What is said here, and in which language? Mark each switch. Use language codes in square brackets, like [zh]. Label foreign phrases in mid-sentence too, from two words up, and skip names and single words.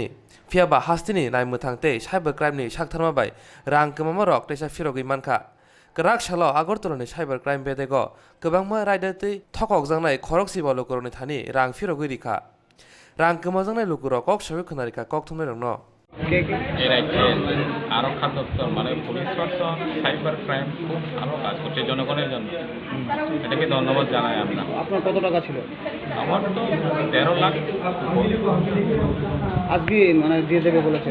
[trp] Fiaba hastini nai muthang te [en] cyber crime [trp] ni shaktharma bai rang kemama rok tesa firogi mankha. Kerak Shalo Agortoloni [en] Cyber Crime [trp] Bedego Kebangma Raidati Tokok Zangnai Korok Sibolo Koroni Thani Rang Firo Gurika Rang Kemazangnai Lukuro Kok Shawi Kunarika Koktwma no [bn] এর রাজ্যে আরক্ষা দপ্তর মানে পুলিশ প্রশাসন [en] cyber crime [bn] খুব ভালো কাজ করছে জনগণের জন্য এটাকে ধন্যবাদ জানাই আমরা। আপনার কত টাকা ছিল? আমার তো 13 লাখ আজকে মানে দিয়ে দেবে বলেছেন।